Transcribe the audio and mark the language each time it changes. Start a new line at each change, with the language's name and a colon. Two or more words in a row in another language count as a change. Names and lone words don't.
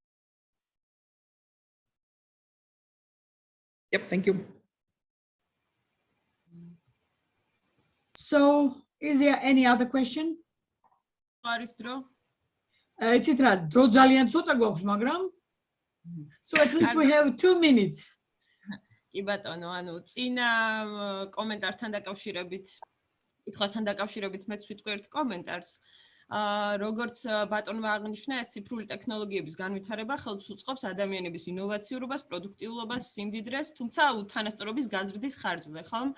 English: Yep, thank you. So, is there any other question? So at least we have 2 minutes.
Georgian: კი ბატონო, ანუ წინა კომენტართან დაკავშირებით მეც ვიტყვი ერთ კომენტარს. როგორც ბატონმა აღნიშნა, ეს ციფრული ტექნოლოგიების განვითარება ხელს უწყობს ადამიანების ინოვაციურობას, პროდუქტიულობას, სიმდიდრეს, თუმცა უთანასწორობის გაზრდის ხარჯზე, ხომ?